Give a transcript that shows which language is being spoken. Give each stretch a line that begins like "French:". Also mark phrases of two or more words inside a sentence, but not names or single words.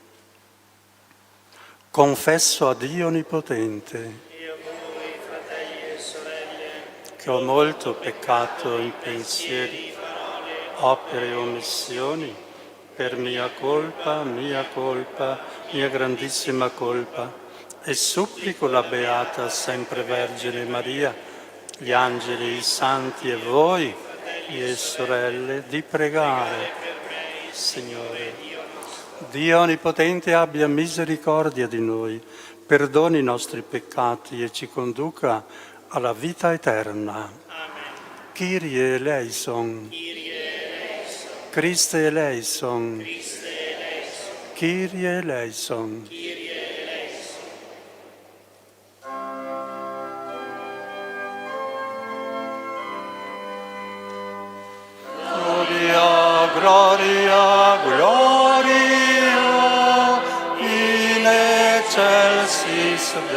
Italian: Confesso a Dio Onnipotente che ho molto peccato in pensieri, opere e omissioni, per mia colpa, mia grandissima colpa, e supplico la Beata sempre Vergine Maria, gli angeli, i santi e voi, e sorelle, di pregare. Signore, Dio Onnipotente abbia misericordia di noi, perdoni i nostri peccati e ci conduca alla vita eterna.
Greek: Amen. Kyrie eleison. Christe eleison. Kyrie eleison.
Latin: Gloria, gloria, in excelsis